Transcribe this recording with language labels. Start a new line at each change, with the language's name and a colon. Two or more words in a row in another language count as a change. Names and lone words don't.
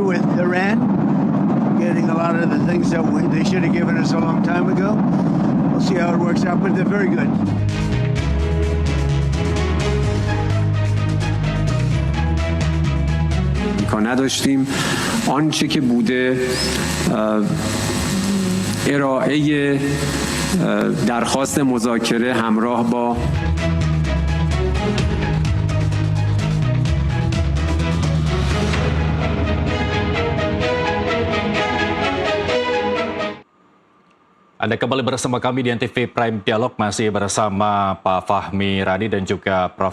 English: with Iran, getting a lot of the things that they should have given us a long time ago. We'll see how it works out, but they're very good.
Persian: نداشتیم آنچه که بوده ارائه درخواست مذاکره همراه با
Indonesian: Anda kembali bersama kami di NTV Prime Dialog, masih bersama Pak Fahmi Radi dan juga Prof.